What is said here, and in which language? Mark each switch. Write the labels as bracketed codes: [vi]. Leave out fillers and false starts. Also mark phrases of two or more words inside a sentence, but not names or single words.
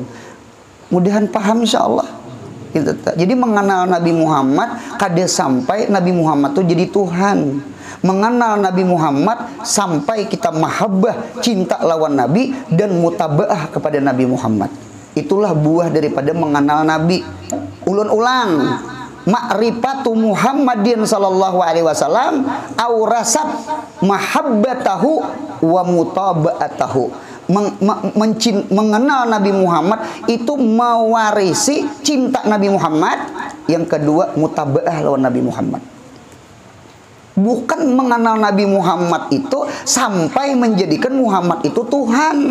[bjn] Mudahan paham insyaallah. Jadi mengenal Nabi Muhammad kada sampai Nabi Muhammad itu jadi Tuhan. Mengenal Nabi Muhammad sampai kita mahabbah, cinta lawan Nabi dan mutabaah kepada Nabi Muhammad. Itulah buah daripada mengenal Nabi. Ulun-ulang, [ar] معرفة محمد صلى الله عليه وسلم أورثت محبته ومتابعته. [bjn] Mengenal Nabi Muhammad itu mewarisi cinta Nabi Muhammad. Yang kedua, mutaba'ah lawan Nabi Muhammad. Bukan mengenal Nabi Muhammad itu sampai menjadikan Muhammad itu Tuhan.